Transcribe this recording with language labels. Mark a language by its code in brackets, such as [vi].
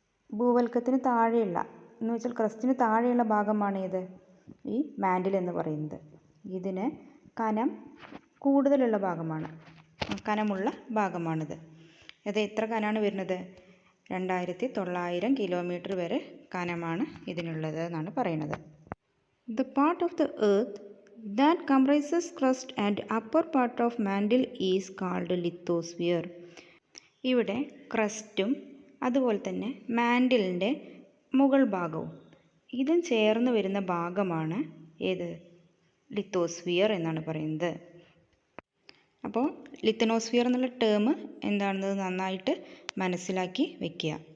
[ml] ഭൂവൽക്കത്തിന് താഴെയുള്ള എന്ന് വെച്ചാൽ ക്രസ്റ്റിന് താഴെയുള്ള ഭാഗമാണ് ഏത്? ഈ മാൻഡിൽ എന്ന് പറയുന്നത്. ഇതിന് കനം കൂടുതലുള്ള ഭാഗമാണ്, കനമുള്ള ഭാഗമാണിത്. അത് എത്ര കനമാണ് വരുന്നത്? 2900 കിലോമീറ്റർ വരെ കനമാണ് ഇതിനുള്ളത് എന്നാണ് പറയുന്നത്. [en] The part of the earth that comprises crust and upper part of mantle is called lithosphere. [ml] ഇവിടെ ക്രസ്റ്റും അതുപോലെ തന്നെ മാൻഡിലിൻ്റെ മുകൾ ഭാഗവും ഇതും ചേർന്ന് വരുന്ന ഭാഗമാണ് ഏത്? ലിത്തോസ്ഫിയർ എന്നാണ് പറയുന്നത്. അപ്പോൾ ലിത്തനോസ്ഫിയർ എന്നുള്ള ടേം എന്താണെന്നത് നന്നായിട്ട് മനസ്സിലാക്കി വെക്കുക.